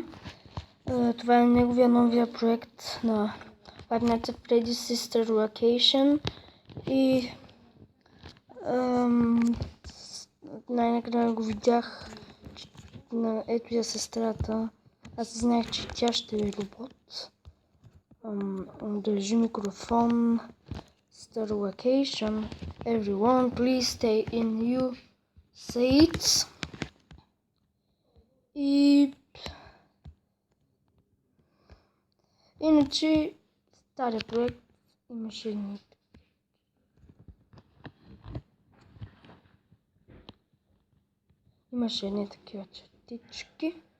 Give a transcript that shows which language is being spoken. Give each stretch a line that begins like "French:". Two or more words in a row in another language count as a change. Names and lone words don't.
Bulgarian: Това е неговия новия проект на Five Nights at Freddy's Sister Location и най-накрая го видях на ето я сестрата. Аз знаех, че тя ще е робот. Държи микрофон.
English: Start location. Everyone, please stay in your seats.
Bulgarian: И иначе стария проект имаше едни такива чертички.